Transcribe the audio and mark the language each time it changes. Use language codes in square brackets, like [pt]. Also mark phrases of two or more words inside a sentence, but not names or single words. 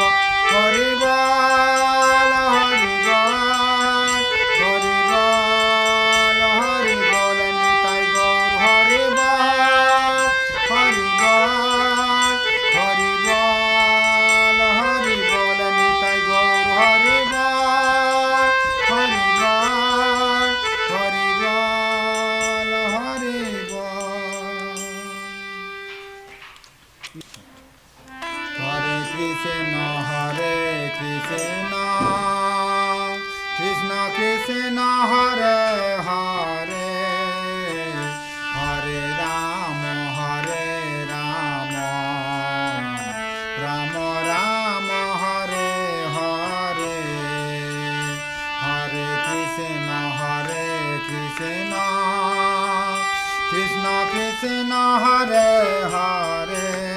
[bn] হরি বল, হরি বল, হরি বল, হরি বল নিতাই গৌর হরি বল, হরি বল, হরি বল, হরি বল নিতাই গৌর হরি বল, হরি বল, হরি বল, হরি বল। [sa] হরে কৃষ্ণ, হরে কৃষ্ণ, কৃষ্ণ কৃষ্ণ হরে হরে, হরে রাম, হরে রাম, রাম রাম হরে হরে, হরে কৃষ্ণ, হরে কৃষ্ণ, কৃষ্ণ কৃষ্ণ হরে হরে,